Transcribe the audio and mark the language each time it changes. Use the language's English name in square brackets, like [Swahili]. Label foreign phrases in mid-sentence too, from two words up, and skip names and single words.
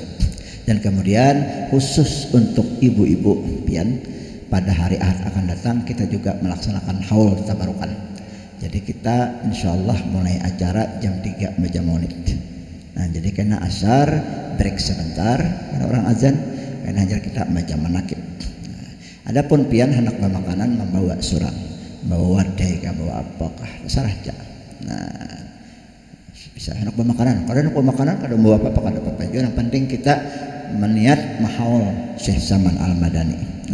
[Banjar] Dan kemudian khusus untuk ibu-ibu pian, pada hari Ahad akan datang kita juga melaksanakan haul tabarukan. Jadi kita insyaallah mulai acara jam 3 jam maulid. Nah, jadi kena asar break sebentar karena orang azan, kena ajar kita baca manakib. Nah, adapun pian hendak makanan membawa surang, membawa wadai, membawa apakah terserah aja. Nah, bisa hendak makanan. Kalau hendak makanan kada membawa apa-apa kada apa-apa. Yang penting kita meniat mahaul Syekh Salman Al-Madani.